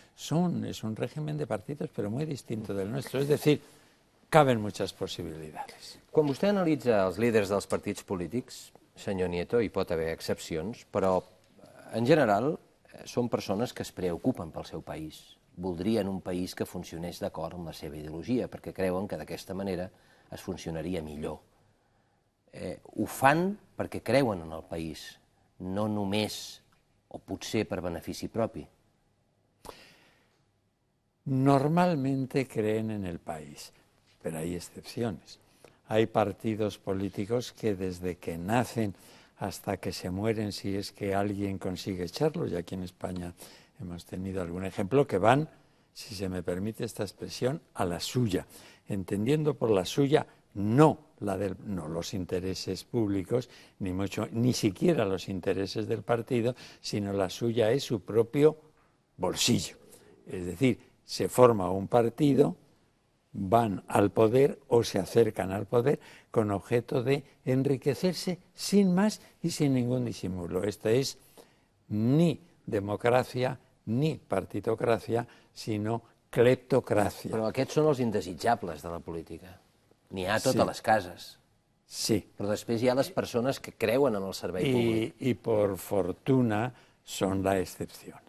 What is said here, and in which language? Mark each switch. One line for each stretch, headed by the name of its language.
Spanish: Es un régimen de partidos, pero muy distinto del nuestro. Es decir, caben muchas possibilitats.
Catalan: Quan vostè analitza els líders dels partits polítics, senyor Nieto, hi pot haver excepcions, però en general són persones que es preocupen pel seu país. Voldrien un país que funcionés d'acord amb la seva ideologia, perquè creuen que d'aquesta manera es funcionaria millor. Ho fan perquè creuen en el país, no només o potser per benefici propi.
Spanish: Normalmente creen en el país, pero hay excepciones. Hay partidos políticos que desde que nacen hasta que se mueren, si es que alguien consigue echarlos, y aquí en España hemos tenido algún ejemplo, que van, si se me permite esta expresión, a la suya, entendiendo por la suya no los intereses públicos, ni siquiera los intereses del partido, sino la suya es su propio bolsillo. Es decir, se forma un partido van al poder o se acercan al poder con objeto de enriquecerse sin más y sin ningún disimulo. Esta es
Catalan: ni democràcia ni partitocràcia, sinó cleptocràcia. Però aquests són els indesitjables de la política. N'hi ha a totes les cases. Sí. Però després hi ha les persones que creuen en el servei públic.
Spanish: Y por fortuna son la excepción.